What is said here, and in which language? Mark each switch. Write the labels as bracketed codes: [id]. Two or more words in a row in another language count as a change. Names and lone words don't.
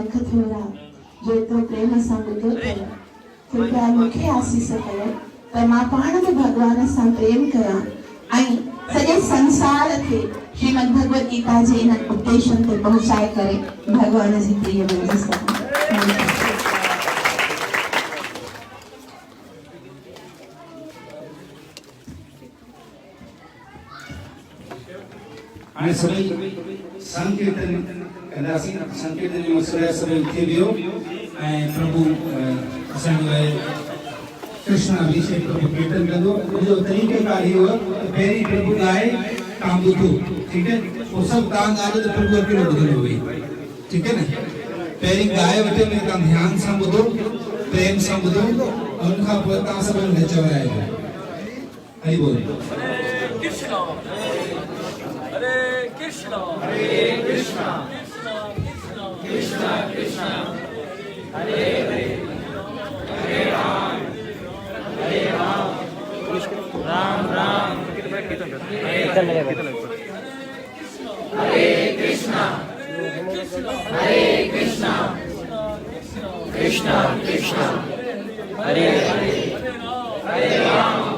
[sd] थोड़ा जो तो प्रेम सां ॿुधो अथव कृपया मूंखे आसीस कयो त मां पाण बि भॻवान सां प्रेम कयां ऐं सॼे संसार खे श्रीमद भगवत गीता जे इन उपदेशन ते पहुचाए करे भगवान जी प्रिय बणिजी सघां। हाणे सभई संकीर्तन कंदासीं। संकीर्तन जो मसइलो सभई थी वियो ऐं प्रभु असांजो आहे कृष्ण अभिषेक जो कीर्तन कंदो। जो तरीक़ेकार इहो आहे त पहिरीं प्रभु ॻाए तव्हां ॿुधो, ठीकु है। पोइ सभु तव्हां ॻाल्हि त प्रभु अकेलो ॿुधंदो वेही, ठीकु है न। पहिरीं ॻाए वठे में तव्हां ध्यान सां ॿुधो, प्रेम सां ॿुधो, ऐं उन खां पोइ तव्हां सभई नचवाइजो। हरि बोल। [sa] कृष्ण हरे कृष्ण हरे कृष्ण कृष्ण कृष्ण हरे हरे हरे राम राम राम हरे कृष्ण हरे कृष्ण कृष्ण कृष्ण हरे हरे हरे राम